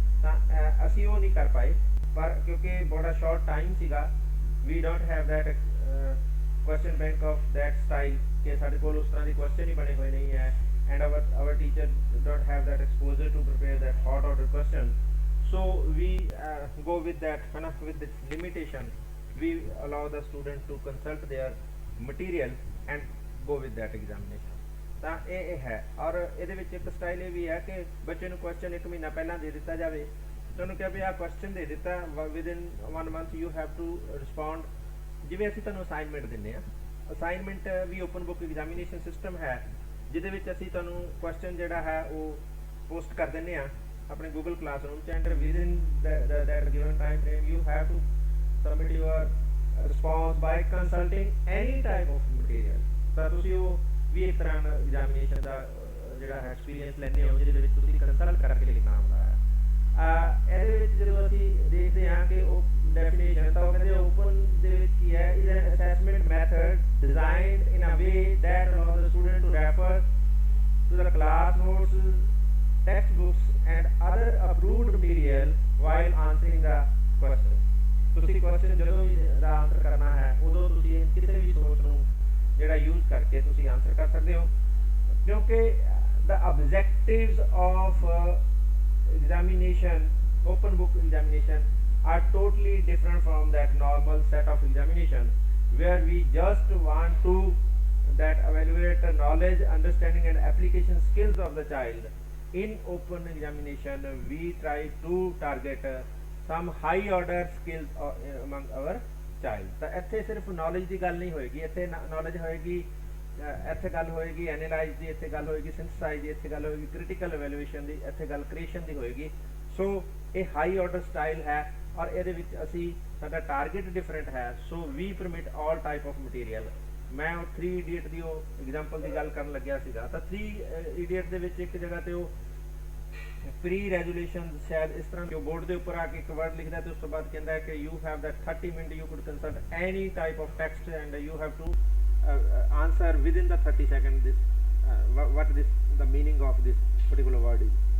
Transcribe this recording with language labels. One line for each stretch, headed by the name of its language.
Punjabi: ਤਾਂ ਅਸੀਂ ਉਹ ਨਹੀਂ ਕਰ ਪਾਏ, ਪਰ ਕਿਉਂਕਿ ਬੜਾ ਸ਼ਾਰਟ ਟਾਈਮ ਸੀਗਾ,
English: we don't have that question bank of that style
Punjabi: ਕਿ ਸਾਡੇ ਕੋਲ ਉਸ ਤਰ੍ਹਾਂ ਦੀ ਕੁਐਸਚਨ ਹੀ ਬਣੇ ਹੋਏ ਨਹੀਂ ਹੈ,
English: and our teacher don't have that exposure to prepare that hot order question. So we go with that with this limitation. We allow the student to consult their material and go with that examination.
Punjabi: ਤਾਂ ਇਹ ਹੈ। ਔਰ ਇਹਦੇ ਵਿੱਚ ਇੱਕ style ਇਹ ਵੀ ਹੈ ਕਿ ਬੱਚੇ ਨੂੰ ਕੁਐਸਚਨ 1 ਮਹੀਨਾ ਪਹਿਲਾਂ ਦੇ ਦਿੱਤਾ ਜਾਵੇ, ਤੁਹਾਨੂੰ ਕਿਹਾ ਵੀ ਆਹ ਕੁਐਸਚਨ ਦੇ ਦਿੱਤਾ,
English: Within 1 month you have to respond.
Punjabi: ਜਿਵੇਂ ਅਸੀਂ ਤੁਹਾਨੂੰ ਅਸਾਈਨਮੈਂਟ ਦਿੰਦੇ ਹਾਂ, ਅਸਾਈਨਮੈਂਟ ਵੀ ਓਪਨ ਬੁੱਕ ਐਗਜ਼ਾਮੀਨੇਸ਼ਨ ਸਿਸਟਮ ਹੈ, ਜਿਹਦੇ ਵਿੱਚ ਅਸੀਂ ਤੁਹਾਨੂੰ ਕੁਐਸਚਨ ਜਿਹੜਾ ਹੈ ਉਹ ਪੋਸਟ ਕਰ ਦਿੰਦੇ ਹਾਂ ਆਪਣੇ ਗੂਗਲ ਕਲਾਸਰੂਮ 'ਚ, and
English: Within that given time frame you have to submit your response by consulting any type of material.
Punjabi: ਤਾਂ ਤੁਸੀਂ ਉਹ ਵੀ ਇੱਕ ਤਰ੍ਹਾਂ ਐਗਜ਼ਾਮੀਨੇਸ਼ਨ ਦਾ ਜਿਹੜਾ ਹੈ ਐਕਸਪੀਰੀਅੰਸ ਲੈਂਦੇ ਹੋ, ਜਿਹਦੇ ਵਿੱਚ ਤੁਸੀਂ ਕੰਸਲਟ ਕਰਕੇ ਲਿਖਣਾ ਹੁੰਦਾ ਹੈ। ਇਹਦੇ ਵਿੱਚ ਜਦੋਂ ਅਸੀਂ ਦੇਖਦੇ ਹਾਂ ਕਿ ਉਹ ਡੈਫੀਨੇਸ਼ਨ, ਤਾਂ ਉਹ ਕਹਿੰਦੇ ਓਪਨ ਦੇ ਵਿੱਚ ਕੀ ਹੈ,
English: is an assessment method designed in a way that allows the student to refer to the class notes, textbooks and other approved material while answering the question.
Punjabi: ਤੁਸੀਂ ਕੁਐਸਚਨ ਜਦੋਂ ਵੀ ਦਾ ਆਨਸਰ ਕਰਨਾ ਹੈ, ਉਦੋਂ ਤੁਸੀਂ ਕਿਸੇ ਵੀ ਸੋਰਸ ਨੂੰ ਜਿਹੜਾ ਯੂਜ਼ ਕਰਕੇ ਤੁਸੀਂ ਆਨਸਰ ਕਰ ਸਕਦੇ ਹੋ, ਕਿਉਂਕਿ
English: the objectives of examination, open book examination are totally different from that normal set of examination where we just want to that evaluate the knowledge, understanding and application skills of the child. In open examination we try to target some high order skills among our child.
Punjabi: ਤਾਂ ਇੱਥੇ ਸਿਰਫ knowledge ਦੀ ਗੱਲ ਨਹੀਂ ਹੋਏਗੀ, ਇੱਥੇ knowledge ਹੋਏਗੀ, ਇੱਥੇ ਗੱਲ ਹੋਏਗੀ ਐਨਾਲਾਈਜ਼ ਦੀ, ਇੱਥੇ ਗੱਲ ਹੋਏਗੀ ਸਿੰਥਸਾਈਜ਼ ਦੀ, ਇੱਥੇ ਗੱਲ ਹੋਏਗੀ ਕ੍ਰਿਟੀਕਲ ਇਵੈਲੂਏਸ਼ਨ ਦੀ, ਇੱਥੇ ਗੱਲ ਕ੍ਰੀਏਸ਼ਨ ਦੀ ਹੋਏਗੀ। ਸੋ ਇਹ ਹਾਈ ਆਰਡਰ ਸਟਾਈਲ ਹੈ, ਔਰ ਇਹਦੇ ਵਿੱਚ ਅਸੀਂ ਸਾਡਾ ਟਾਰਗੇਟ ਡਿਫਰੈਂਟ ਹੈ।
English: So we permit all type of material.
Punjabi: ਮੈਂ ਉਹ 3 ਇਡੀਅਟ ਦੀ ਉਹ ਐਗਜ਼ਾਮਪਲ ਦੀ ਗੱਲ ਕਰਨ ਲੱਗਿਆ ਸੀਗਾ, ਤਾਂ 3 ਇਡੀਅਟ ਦੇ ਵਿੱਚ ਇੱਕ ਜਗ੍ਹਾ ਤੇ ਉਹ ਪ੍ਰੀ ਰੈਜੂਲੇਸ਼ਨ ਸ਼ਾਇਦ ਇਸ ਤਰ੍ਹਾਂ ਜੋ ਬੋਰਡ ਦੇ ਉੱਪਰ ਆ ਕੇ ਇੱਕ ਵਰਡ ਲਿਖਦਾ ਤੇ ਉਸ ਤੋਂ ਬਾਅਦ ਕਹਿੰਦਾ ਹੈ ਕਿ
English: You have that 30 minute you could consult any type of text and you have to answer within the 30 second this what this the meaning of this particular word is.